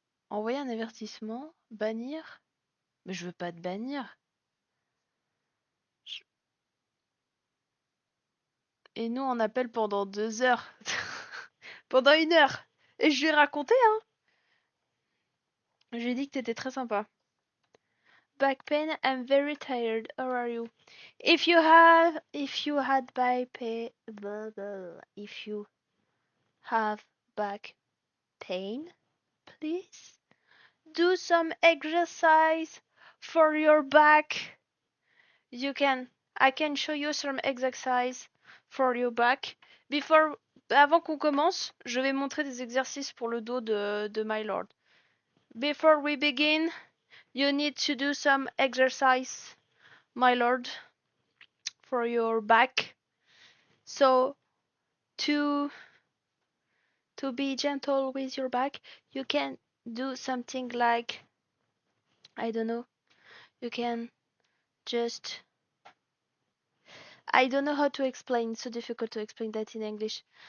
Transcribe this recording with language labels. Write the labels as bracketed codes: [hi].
[fr] Envoyer un avertissement? Bannir? Mais je veux pas te bannir. Je- Et nous on appelle pendant 2 heures. Pendant 1 heure. Et je lui ai raconté, hein. Je lui ai dit que t'étais très sympa. [en] Back pain, I'm very tired. How are you? If you had back pain, if you have back pain, please do some exercise for your back. I can show you some exercise for your back. [fr] Avant qu'on commence, je vais montrer des exercices pour le dos de My Lord. [en] Before we begin, you need to do some exercise, My Lord, for your back. So, to be gentle with your back, you can do something like, I don't know, you can just, I don't know how to explain, it's so difficult to explain that in English.